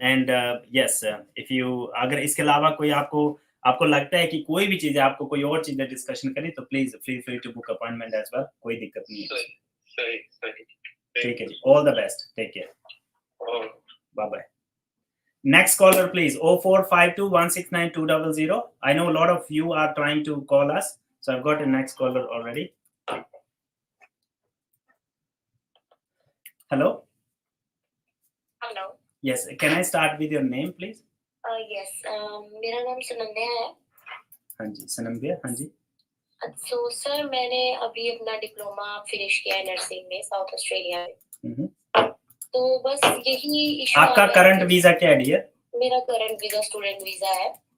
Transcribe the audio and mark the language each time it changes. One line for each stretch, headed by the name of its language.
English: and yes, if you
Hindi: अगर इसके अलावा कोई आपको लगता है कि कोई भी चीज है, आपको कोई और चीजें डिस्कशन करें तो
English: please feel free to book appointment as well,
Hindi: कोई दिक्कत नहीं है। सही। ठीक है जी,
English: All the best, take care, bye bye. Next caller please, 0452169200. I know a lot of you are trying to call us, so I've got a next caller already. Hello. Yes, can I start with your name please? Yes,
Hindi: मेरा नाम सुनंदया है। हाँ जी सुनंदया, हाँ जी।
English: So
Hindi: sir मैंने अभी अपना diploma finish किया है नर्सिंग में साउथ ऑस्ट्रेलिया में। तो बस यही इशू। आपका करंट वीजा क्या है डियर? मेरा करंट वीजा स्टूडेंट वीजा है।